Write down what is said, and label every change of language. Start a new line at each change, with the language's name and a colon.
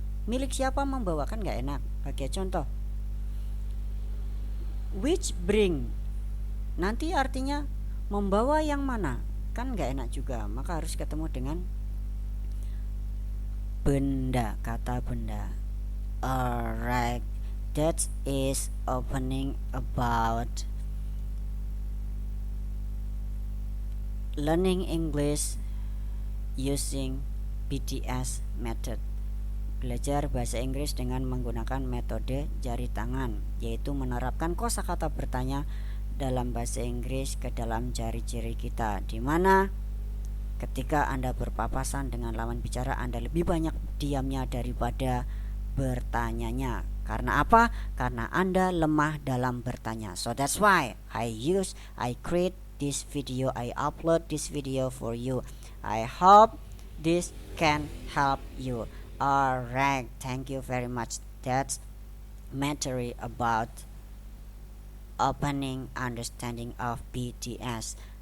Indonesian: Milik siapa membawa, kan nggak enak. Pakai contoh. Which bring, nanti artinya membawa yang mana, kan nggak enak juga. Maka harus ketemu dengan benda, kata benda.
English: Alright, that is opening about learning English using BTS method.
Indonesian: Belajar bahasa Inggris dengan menggunakan metode jari tangan, yaitu menerapkan kosakata bertanya dalam bahasa Inggris ke dalam jari-jari kita, di mana ketika Anda berpapasan dengan lawan bicara, Anda lebih banyak diamnya daripada bertanyanya. Karena apa? Karena Anda lemah dalam bertanya.
English: So that's why I create this video, I upload this video for you. I hope this can help you. Alright, thank you very much. That's matter about opening understanding of BTS.